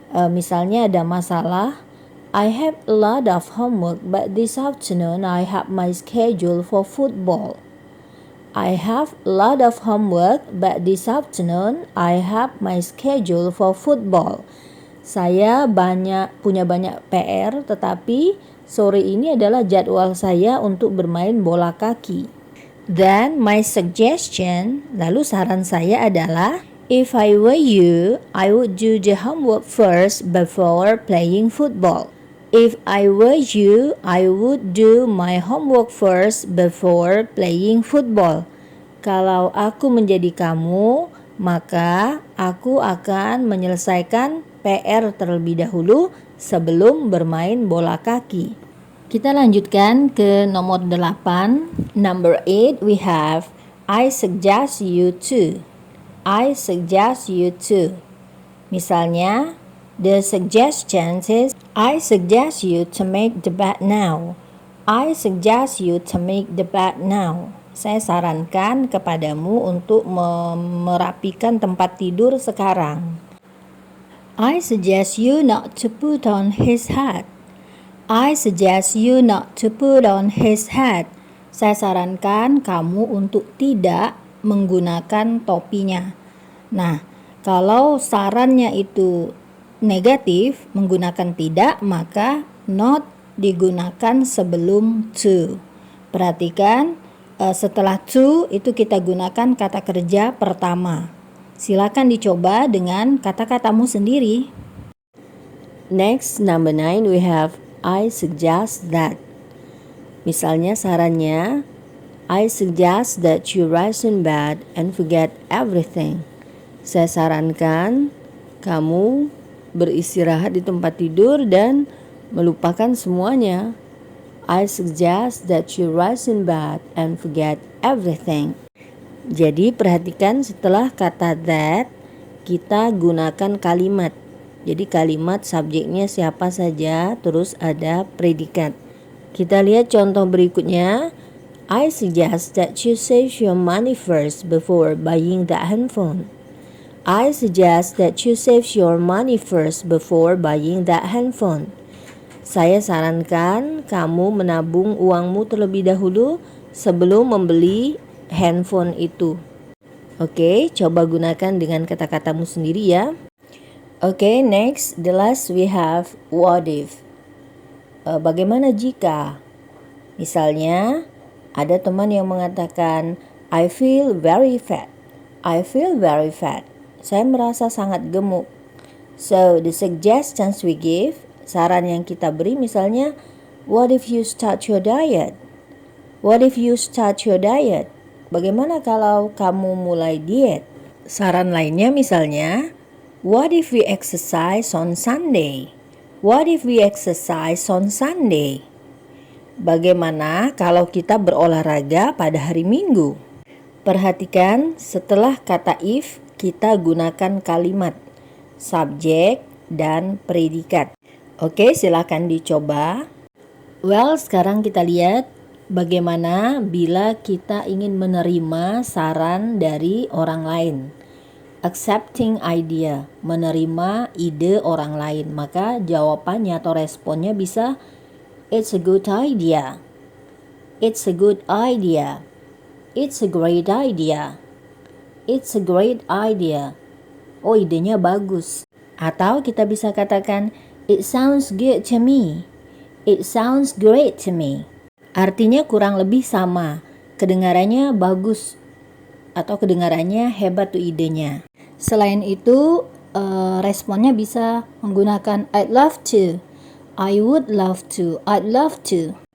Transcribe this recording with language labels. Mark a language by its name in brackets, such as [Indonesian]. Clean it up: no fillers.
[Indonesian] Misalnya ada masalah, [English] I have a lot of homework, but this afternoon I have my schedule for football. I have a lot of homework, but this afternoon I have my schedule for football. [Indonesian] Saya punya banyak PR, tetapi sore ini adalah jadwal saya untuk bermain bola kaki. [English] Then my suggestion, [Indonesian] lalu saran saya adalah, [English] if I were you, I would do the homework first before playing football. If I were you, I would do my homework first before playing football. [Indonesian] Kalau aku menjadi kamu, maka aku akan menyelesaikan PR terlebih dahulu sebelum bermain bola kaki. Kita lanjutkan ke nomor 8. [English] Number 8, we have I suggest you to. I suggest you to. Misalnya, the suggestion is I suggest you to make the bed now. I suggest you to make the bed now. [Indonesian] Saya sarankan kepadamu untuk merapikan tempat tidur sekarang. [English] I suggest you not to put on his hat. I suggest you not to put on his hat. [Indonesian] Saya sarankan kamu untuk tidak menggunakan topinya. Nah, kalau sarannya itu negatif, menggunakan tidak, maka not digunakan sebelum to. Perhatikan, setelah to itu kita gunakan kata kerja pertama. Silakan dicoba dengan kata-katamu sendiri. [English] Next, number 9, we have I suggest that. [Indonesian] Misalnya sarannya, [English] I suggest that you rise in bed and forget everything. [Indonesian] Saya sarankan kamu beristirahat di tempat tidur dan melupakan semuanya. [English] I suggest that you rise in bed and forget everything. [Indonesian] Jadi perhatikan setelah kata that, kita gunakan kalimat. Jadi kalimat subjeknya siapa saja, terus ada predikat. Kita lihat contoh berikutnya. [English] I suggest that you save your money first before buying that handphone. I suggest that you save your money first before buying that handphone. [Indonesian] Saya sarankan kamu menabung uangmu terlebih dahulu sebelum membeli handphone itu. Oke, coba gunakan dengan kata-katamu sendiri ya. [English] Oke, next, the last we have what if. [Indonesian] Bagaimana jika? Misalnya, ada teman yang mengatakan, [English] I feel very fat. I feel very fat. [Indonesian] Saya merasa sangat gemuk. [English] So, the suggestions we give, [Indonesian] saran yang kita beri misalnya, [English] what if you start your diet? What if you start your diet? [Indonesian] Bagaimana kalau kamu mulai diet? Saran lainnya misalnya, [English] what if we exercise on Sunday? What if we exercise on Sunday? [Indonesian] Bagaimana kalau kita berolahraga pada hari Minggu? Perhatikan, setelah kata if, kita gunakan kalimat subjek dan predikat. Oke, silakan dicoba. Well, sekarang kita lihat bagaimana bila kita ingin menerima saran dari orang lain. [English] Accepting idea, [Indonesian] menerima ide orang lain. Maka jawabannya atau responnya bisa [English] it's a good idea. It's a good idea. It's a great idea. It's a great idea. [Indonesian] oh idenya bagus. Atau kita bisa katakan, [English] it sounds good to me. It sounds great to me. [Indonesian] Artinya kurang lebih sama. Kedengarannya bagus atau kedengarannya hebat tuh idenya. Selain itu, responnya bisa menggunakan [English] I'd love to, I would love to, I'd love to.